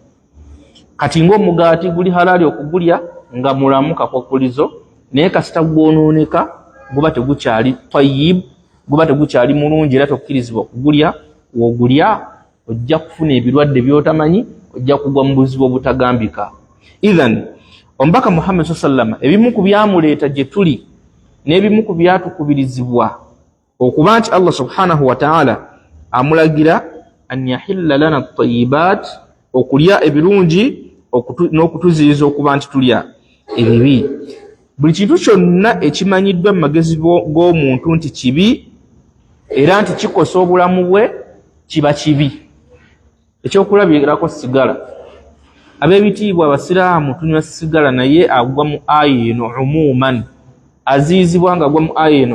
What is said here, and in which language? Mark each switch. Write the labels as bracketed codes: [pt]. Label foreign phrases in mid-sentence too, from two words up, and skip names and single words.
[lg] Kati ng'omugaati guli halali okugulya nga mulamu kakwakulizo, naye kasita gwonooneka guba tegukyali tayyibu, guba tegukyali mulungi, era tokkirizibwa okugulya. Wogulya ojja kufuna ebirwadde by'otamanyi, ojja kugwa mu buzibu obutagambika. Idhan omubaka Muhammad sallallahu ebimu ku byamuleeta gye tuli n'ebimu ku byatukubirizibwa okuba nti Allah [ar] سبحانه وتعالى [lg] amulagira [ar] أن يحل لنا الطيبات, [lg] okulya ebirungi n'okutuziiza okuba nti tulya ebibi. Buli kintu kyonna ekimanyiddwa mu magezi g'omuntu nti kibi era nti kikosa obulamu bwe kiba kibi. Ekyokulabirako sigala, ab'ebitiibwa abasiraamu tunywa sigala, naye agwa mu aya eno umuman, aziizibwa nga agwa mu aya eno.